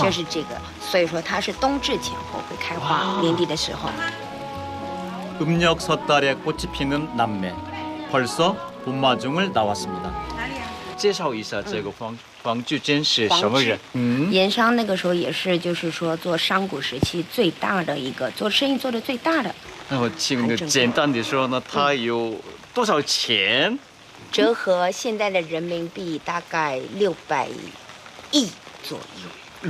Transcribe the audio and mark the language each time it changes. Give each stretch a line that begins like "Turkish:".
Chinese: 就是这个，所以说它是冬至前后会开花，年底的时候。
Korean: 음력 섣달에 꽃이 피는 남매. 벌써 봄마중을 나왔습니다.
Chinese: 介绍一下这个黄巨坚是什么人？盐商那个时候也是，就是说做商贾时期最大的一个，做生意做的最大的。那我请你简单地说呢，他有多少钱？折合现在的人民币大概600亿左右。